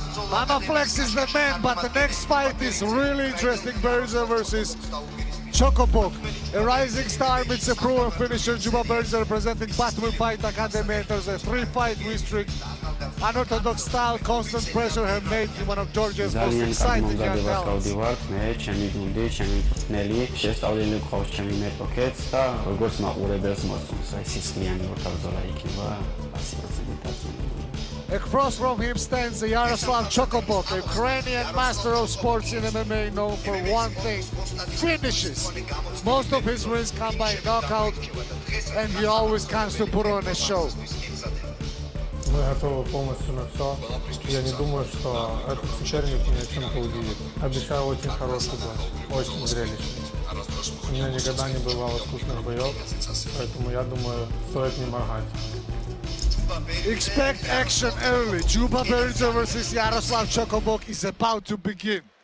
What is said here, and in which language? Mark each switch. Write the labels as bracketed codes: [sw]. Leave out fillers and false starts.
[en] Mama Flex is the man, but the next fight is really interesting. Berzer versus Chocopok. A rising star meets a proven finisher. Juba Berzer representing Batman Fight Academy enters a 3-fight win streak unorthodox style, constant pressure have made him one of Georgia's most exciting young talents. [ka] მე ჩემი გუნდი, ჩემი მწვრთნელი, შესწავლილი გყავს ჩემი მეტოქეთს და როგორც მაყურებელს მოსწონს, აი სისხლიანი ორთაბრძოლა იქნება 100% დაწუნებული. [en] Across from him stands Yaroslav Chokobok, a Ukrainian master of sports in MMA, known for one thing: finishes. Most of his wins come by knockout, and he always comes to put on a show. [ru] Мы готовы полностью на все. Я не думаю, что этот соперник меня чем-то удивит. Обещаю очень хороший бой, очень зрелищный. У меня никогда не бывало скучных боев, поэтому я думаю, стоит не моргать. [en] Expect action early. Juba Berito versus Yaroslav Chokobok is about to begin.